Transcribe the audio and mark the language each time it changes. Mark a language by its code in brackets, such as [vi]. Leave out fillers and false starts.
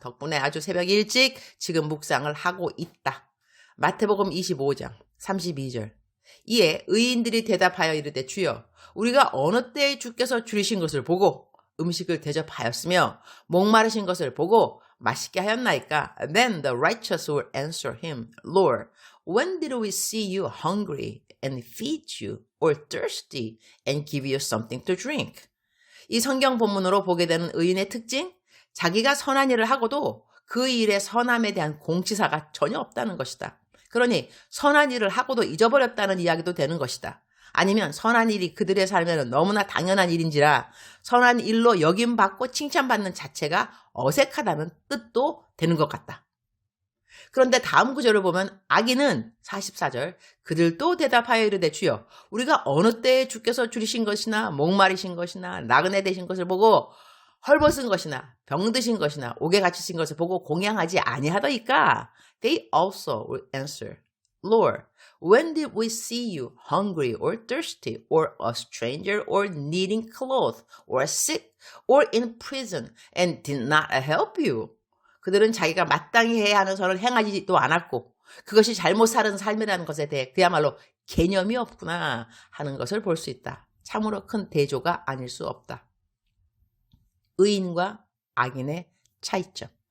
[ko] 덕분에 아주 새벽 일찍 지금 묵상을 하고 있다. 마태복음 25장 32절. 이에 의인들이 대답하여 이르되 주여 우리가 어느 때에 주께서 줄이신 것을 보고 음식을 대접하였으며 목마르신 것을 보고 맛있게 하였나이까? [en] Then the righteous will answer him, Lord, when did we see you hungry and feed you, or thirsty and give you something to drink? [ko] 이 성경 본문으로 보게 되는 의인의 특징, 자기가 선한 일을 하고도 그 일의 선함에 대한 공치사가 전혀 없다는 것이다. 그러니 선한 일을 하고도 잊어버렸다는 이야기도 되는 것이다. 아니면 선한 일이 그들의 삶에는 너무나 당연한 일인지라 선한 일로 여김받고 칭찬받는 자체가 어색하다는 뜻도 되는 것 같다. 그런데 다음 구절을 보면 악인은 44절 그들도 대답하여 이르되 주여 우리가 어느 때에 주께서 줄이신 것이나 목마르신 것이나 나그네 되신 것을 보고 헐벗은 것이나 병드신 것이나 옥에 갇히신 것을 보고 공양하지 아니하더이까? [en] They also will answer, Lord, when did we see you hungry or thirsty or a stranger or needing clothes or sick or in prison and did not help you? [ko] 그들은 자기가 마땅히 해야 하는 선을 행하지도 않았고 그것이 잘못 사는 삶이라는 것에 대해 그야말로 개념이 없구나 하는 것을 볼 수 있다. 참으로 큰 대조가 아닐 수 없다. 의인과 악인의 차이점.